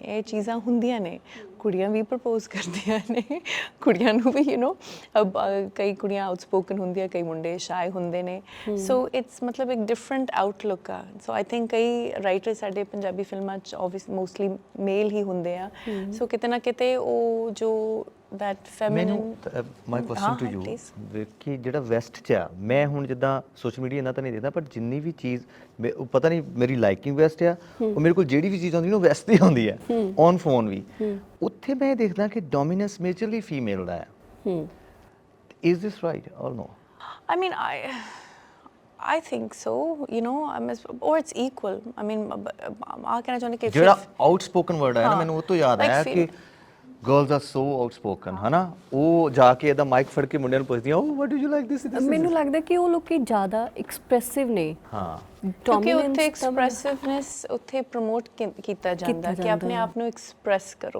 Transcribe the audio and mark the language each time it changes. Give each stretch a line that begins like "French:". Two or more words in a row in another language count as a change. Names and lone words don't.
Punjabi: ਇਹ ਚੀਜ਼ਾਂ ਹੁੰਦੀਆਂ ਨੇ, ਕੁੜੀਆਂ ਵੀ ਪ੍ਰਪੋਜ਼ ਕਰਦੀਆਂ ਨੇ, ਕੁੜੀਆਂ ਨੂੰ ਵੀ ਕਈ ਕੁੜੀਆਂ ਆਊਟਸਪੋਕਨ ਹੁੰਦੀਆਂ, ਕਈ ਮੁੰਡੇ ਸ਼ਾਇ ਹੁੰਦੇ ਨੇ।
English: so it's
Punjabi: ਮਤਲਬ ਇੱਕ
English: different outlook
Punjabi: ਆ।
English: so I think
Punjabi: ਕਈ ਰਾਈਟਰ ਸਾਡੇ ਪੰਜਾਬੀ ਫਿਲਮਾਂ 'ਚ
English: mostly male
Punjabi: ਹੀ ਹੁੰਦੇ ਆ। ਸੋ ਕਿਤੇ ਨਾ ਕਿਤੇ ਉਹ ਜੋ
English: that feminine, my question to you
Punjabi: ਕਿ ਜਿਹੜਾ ਵੈਸਟ 'ਚ ਆ, ਮੈਂ ਹੁਣ ਜਿੱਦਾਂ
English: social media
Punjabi: ਇਹਨਾਂ ਤਾਂ ਨਹੀਂ ਦੇਖਦਾ, ਪਰ ਜਿੰਨੀ ਵੀ ਚੀਜ਼ ਉਹ ਪਤਾ ਨਹੀਂ ਮੇਰੀ
English: liking west
Punjabi: ਆ, ਉਹ ਮੇਰੇ ਕੋਲ ਜਿਹੜੀ ਵੀ ਚੀਜ਼ ਆਉਂਦੀ ਨਾ ਉਹ ਵੈਸਟ ਦੀ ਆਉਂਦੀ ਹੈ,
English: on phone
Punjabi: ਵੀ। ਉੱਥੇ ਮੈਂ ਦੇਖਦਾ ਕਿ
English: dominance majorly female
Punjabi: ਦਾ ਹੈ।
English: is this right or no? I mean, I think so, or it's equal. I mean,
Punjabi: ਆ ਕਹਿਣਾ ਚਾਹੁੰਦੇ ਕਿ ਜਿਹੜਾ
English: outspoken word
Punjabi: ਆਇਆ ਨਾ, ਮੈਨੂੰ ਉਹ ਤੋਂ ਯਾਦ ਆਇਆ ਕਿ
English: girls are so outspoken,
Punjabi: ਹੈ ਨਾ। ਉਹ ਜਾ ਕੇ ਇਹਦਾ ਮਾਈਕ ਫੜ ਕੇ ਮੁੰਡਿਆਂ ਨੂੰ ਪੁੱਛਦੀਆਂ,
English: oh what do you like this.
Punjabi: ਮੈਨੂੰ ਲੱਗਦਾ ਕਿ ਉਹ ਲੋਕੀ ਜ਼ਿਆਦਾ ਐਕਸਪ੍ਰੈਸਿਵ ਨੇ। ਹਾਂ, ਕਿਉਂਕਿ ਉੱਥੇ ਐਕਸਪ੍ਰੈਸਿਵਨੈਸ ਉੱਥੇ ਪ੍ਰਮੋਟ ਕੀਤਾ ਜਾਂਦਾ ਕਿ ਆਪਣੇ ਆਪ ਨੂੰ ਐਕਸਪ੍ਰੈਸ ਕਰੋ।